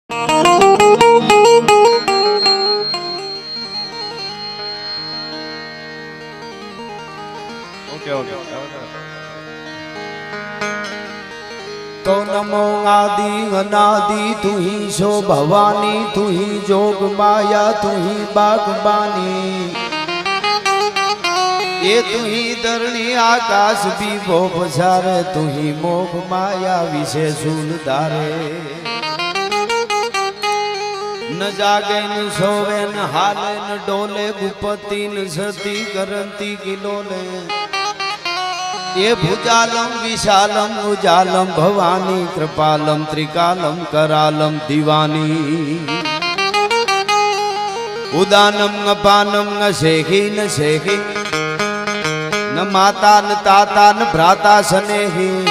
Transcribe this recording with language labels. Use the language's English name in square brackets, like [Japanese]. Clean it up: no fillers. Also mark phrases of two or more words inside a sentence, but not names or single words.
[Hindi] तो नमो आदि अनादि तू ही सो भवानी, तू ही जोग माया, तू ही बागबानी। ये तू ही धरणी आकाश भी वो पसारे, तू ही मोह माया विषय सूल धारे। न जागे न सोवे न हाले न डोले, गुपति न सती करंती किलोले। ये भुजालम विशालम उजालम भवानी, कृपालम त्रिकालम करालम दीवानी। उदानम न पानम न शेखी न शेखी, न माता न ताता न भ्राता स्नेही।